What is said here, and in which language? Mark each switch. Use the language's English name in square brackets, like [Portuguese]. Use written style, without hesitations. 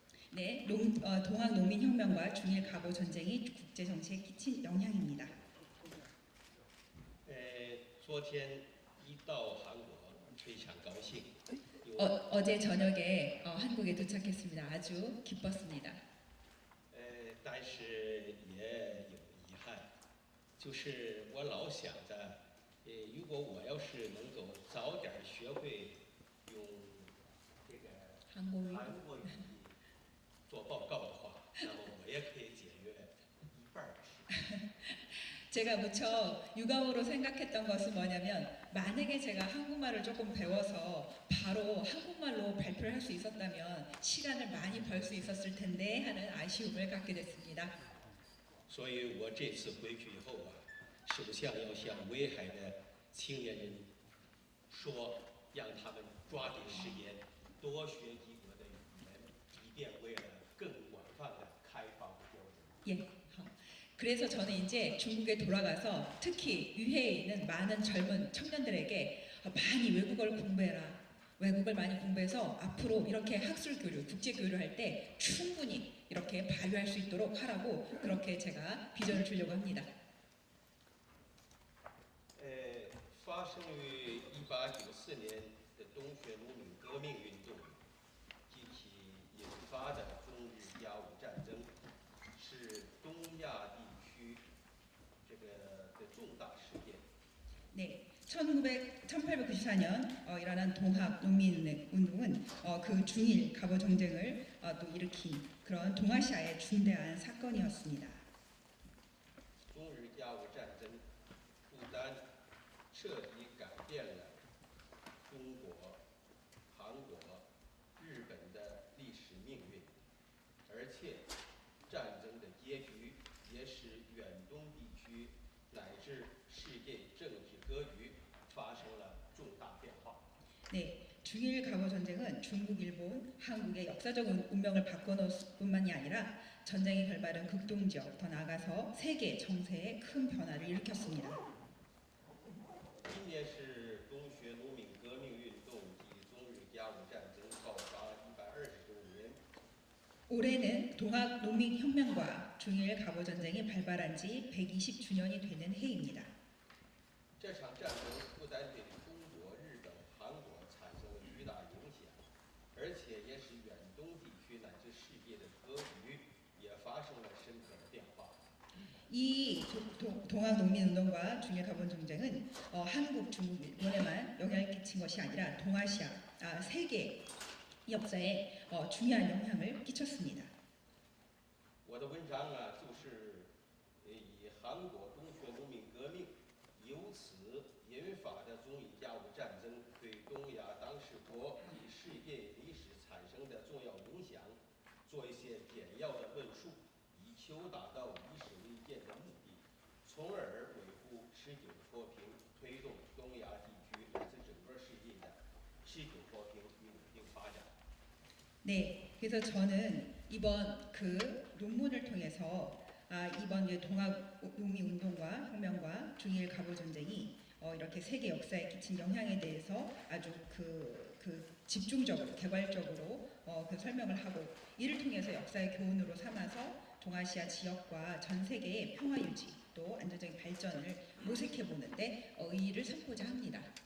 [Korean] 네, 동학 농민혁명과 중일 갑오 전쟁이 국제 정치에 끼친 영향입니다. [Chinese] 昨天一到韩国，非常高兴。 [Korean] 어제 저녁에 한국에 도착했습니다. 아주 기뻤습니다. [Chinese] 但是也有遗憾，就是我老想着，如果我要是能够早点学会用这个 [Korean] 한국어 [Chinese] 韩国语做报告的话，那么我也可以节约一半的时间。 [Korean] 제가 무척 유감으로 생각했던 것은 뭐냐면 만약에 제가 한국말을 조금 배워서 바로 한국말로 발표를 할 수 있었다면 시간을 많이 벌 수 있었을 텐데 하는 아쉬움을 갖게 됐습니다. [Chinese] 所以我这次回去以后啊，首先要向威海的青年人说，让他们抓紧时间多学几国的语言，以便未来更广泛的开放和交流。 [Korean] 예. 그래서 저는 이제 중국에 돌아가서 특히 유해에 있는 많은 젊은 청년들에게 많이 외국어를 공부해라. 외국을 많이 공부해서 앞으로 이렇게 학술 교류, 국제 교류를 할 때 충분히 이렇게 발휘할 수 있도록 하라고 그렇게 제가 비전을 주려고 합니다. [Chinese] 发生于1894年的东学农民革命运动及其引发的中日甲午战争，是东亚地区这个的重大事件。 [Korean] 네, 1894년 일어난 동학 농민운동은 그 중일 갑오 전쟁을 또 일으킨 그런 동아시아의 중대한 사건이었습니다. [Chinese] 中日甲午战争不单彻底改变了中国、韩国、日本的历史命运，而且战争的结局也使远东地区乃至世界政治格局发生了重大变化。 [Korean] 네, 중일 갑오 전쟁은 중국, 일본, 한국의 역사적 운명을 바꿔놓을 뿐만이 아니라 전쟁의 결말은 극동지역, 더 나아가서 세계 정세에 큰 변화를 일으켰습니다. [Chinese] 今年是东学农民革命运动及中日甲午战争爆发120周年。 [Korean] 올해는 동학 농민혁명과 중일 갑오 전쟁이 발발한 지 120주년이 되는 해입니다. [Chinese] 这场战争不单对中国、日本、韩国产生了巨大影响，而且也使远东地区乃至世界的格局也发生了深刻的变化。 [Korean] 이 동학 농민운동과 중일 갑오 전쟁은 한국, 중국, 일본에만 영향을 끼친 것이 아니라 동아시아, 세계 역사에 중요한 영향을 끼쳤습니다. [Chinese] 我的文章啊，就是以韩国东学农民革命由此引发的中日甲午战争对东亚当事国与世界历史产生的重要影响，做一些简要的论述，以求达到以史为鉴的目的，从而维护持久和平，推动东亚地区乃至整个世界的持久和平与稳定发展。 [Korean] 네, 그래서 저는 이번 그 논문을 통해서 이번 동학 농민운동과 혁명과 중일 갑오 전쟁이 이렇게 세계 역사에 끼친 영향에 대해서 아주 그 집중적으로 개괄적으로 그 설명을 하고 이를 통해서 역사의 교훈으로 삼아서 동아시아 지역과 전 세계의 평화 유지 또 안정적인 발전을 모색해 보는데 의의를 삼고자 합니다.